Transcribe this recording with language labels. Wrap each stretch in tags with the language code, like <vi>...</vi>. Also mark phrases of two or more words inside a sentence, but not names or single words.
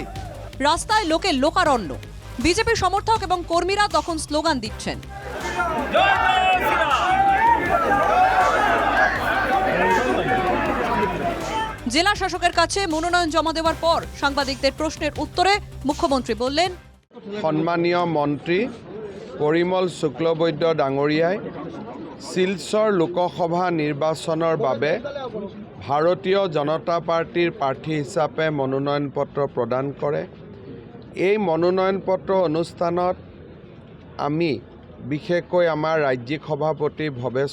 <bn>রাস্তায় লোকে লোকারণ্য। বিজেপি সমর্থক এবং কর্মীরা তখন স্লোগান দিচ্ছেন। জেলা শাসকের কাছে মনোনয়ন জমা দেওয়ার পর সাংবাদিকদের প্রশ্নের উত্তরে মুখ্যমন্ত্রী বললেন,</bn> <as>সন্মানীয় মন্ত্ৰী পৰিমল শুক্লবৈদ্য ডাঙৰীয়াই শিলচৰ লোকসভা নিৰ্বাচনৰ বাবে ভাৰতীয় জনতা পাৰ্টিৰ প্ৰাৰ্থী হিচাপে মনোনয়ন পত্ৰ প্ৰদান কৰে। এই মনোনয়ন পত্ৰ অনুষ্ঠানত আমি বিশেষকৈ আমাৰ ৰাজ্যিক সভাপতি ভৱেশ</as>